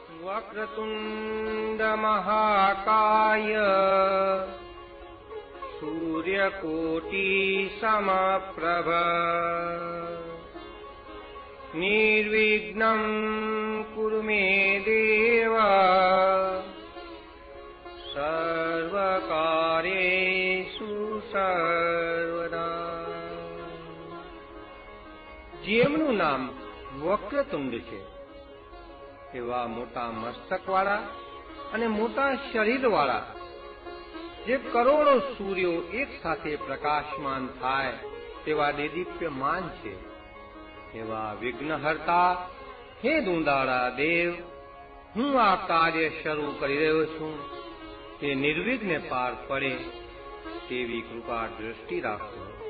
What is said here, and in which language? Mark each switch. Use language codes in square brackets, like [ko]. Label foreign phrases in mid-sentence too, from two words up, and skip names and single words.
[sa] वक्रतुण्ड महाकाय सूर्यकोटि समप्रभ निर्विघ्नं कुरु मे देव सर्वकार्येषु सर्वदा। [gu] જેમનું નામ વક્રતુંડ છે એવા મોટા મસ્તકવાળા અને મોટા શરીરવાળા જે કરોડો સૂર્યો એક સાથે પ્રકાશમાન થાય તેવા દેદીપ્યમાન છે એવા વિઘ્નહર્તા હે દુંદાળા દેવ, હું આ કાર્ય શરૂ કરી રહ્યો છું તે નિર્વિઘ્ને પાર પડે તેવી કૃપા દ્રષ્ટિ રાખો.